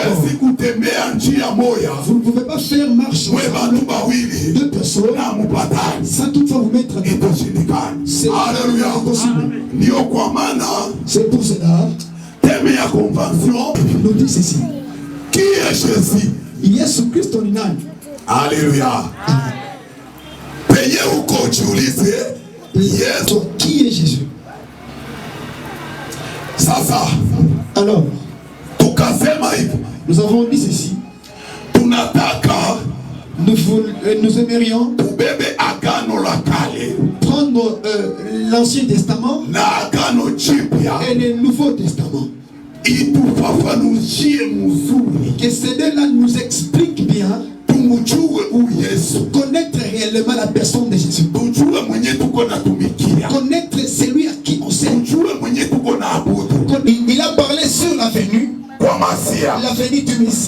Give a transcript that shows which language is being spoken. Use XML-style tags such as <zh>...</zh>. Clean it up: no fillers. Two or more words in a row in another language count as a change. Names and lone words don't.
<fr>Vous ne pouvez pas faire marche deux personnes sans toutefois vous mettre d'accord. C'est impossible. C'est pour cela. Nous dit ceci. Qui est Jésus?</fr> <sw>Yesu Kristo ni nani?</sw> <fr>Alléluia. Payez ou</fr> <sw>kojiulize Yesu.</sw> <fr>Qui est Jésus?</fr> <sw>Sasa.</sw> <fr>Alors,</fr> <sw>tukasema hivi.</sw> <fr>Nous avons dit ceci.</fr> <sw>Tunataka</sw> <fr>nous aimerions</fr> <sw>tubebe agano la kale,</sw> <fr>prendre l'Ancien Testament</fr> <sw>na agano jipya</sw> <fr>et le Nouveau Testament. Que ces deux-là nous expliquent bien, connaître réellement la personne de Jésus, connaître celui à qui on sert. Il a parlé sur la venue du Messie.</fr>